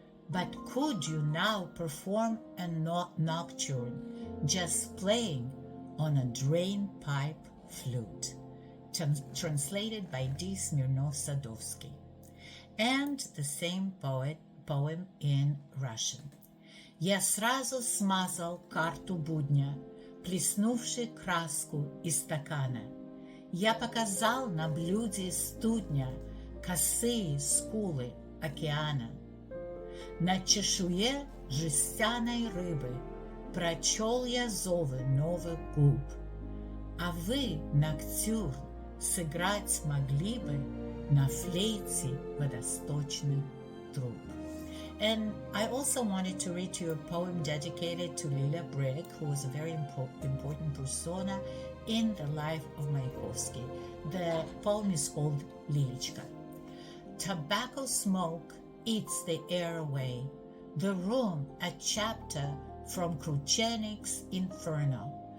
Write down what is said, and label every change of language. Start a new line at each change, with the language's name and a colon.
English: But could you now perform a nocturne, just playing on a drain pipe flute? Translated by D. Smirnov-Sadovsky. And the same poem in Russian.
Russian: Я сразу смазал карту будня, плеснувши краску из стакана. Я показал на блюде студня косые скулы океана. На чешуе жестяной рыбы прочел я зовы новых губ. А вы, ноктюрн, сыграть могли бы на флейте водосточный труб.
English: And I also wanted to read to you a poem dedicated to Lila Brigg, who was a very important persona in the life of Mayakovsky. The poem is called Lilichka. Tobacco smoke eats the air away, the room a chapter from Kruchenik's Inferno.